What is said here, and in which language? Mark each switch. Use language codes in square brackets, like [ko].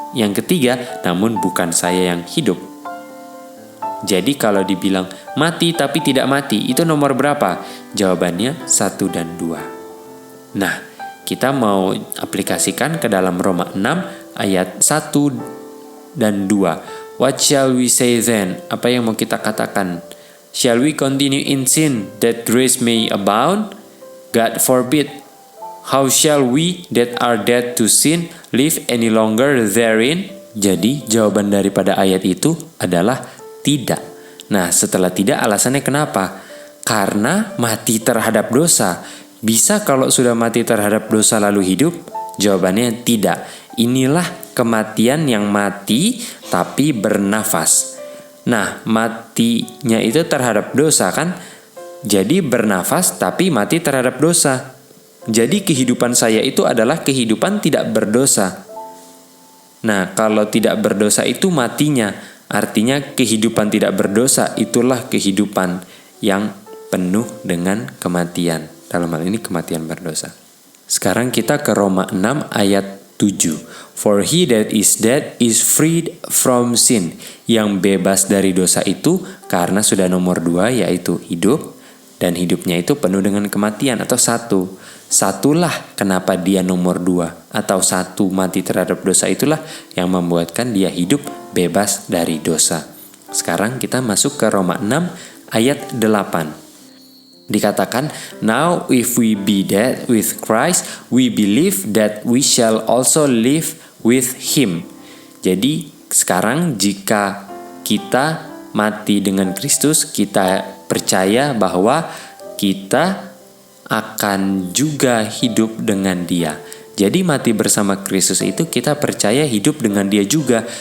[id] Yang ketiga, namun bukan saya yang hidup. Jadi kalau dibilang mati tapi tidak mati, itu nomor berapa? Jawabannya 1 dan 2. Nah, kita mau aplikasikan ke dalam Roma 6 ayat 1 dan 2. [en] What shall we say then? [id] Apa yang mau kita katakan? [en] Shall we continue in sin that grace may abound? God forbid. How shall we that are dead to sin live any longer therein? [id] Jadi jawaban daripada ayat itu adalah tidak. Nah, setelah tidak, alasannya kenapa? Karena mati terhadap dosa. Bisa kalau sudah mati terhadap dosa lalu hidup? Jawabannya tidak. Inilah kematian yang mati tapi bernafas. Nah, matinya itu terhadap dosa kan? Jadi bernafas tapi mati terhadap dosa. Jadi kehidupan saya itu adalah kehidupan tidak berdosa. Nah, kalau tidak berdosa itu matinya. Artinya kehidupan tidak berdosa itulah kehidupan yang penuh dengan kematian. Dalam hal ini kematian berdosa. Sekarang kita ke Roma 6 ayat 7. [en] For he that is dead is freed from sin. [id] Yang bebas dari dosa itu karena sudah nomor 2 yaitu hidup. Dan hidupnya itu penuh dengan kematian atau satu. Satulah kenapa dia nomor 2. Atau satu mati terhadap dosa itulah yang membuatkan dia hidup bebas dari dosa. Sekarang kita masuk ke Roma 6 ayat 8. [en] Dikatakan, now if we be dead with Christ, we believe that we shall also live with him. [id] Jadi sekarang jika kita mati dengan Kristus, kita percaya bahwa kita akan juga hidup dengan dia. Jadi mati bersama Kristus itu kita percaya hidup dengan dia juga.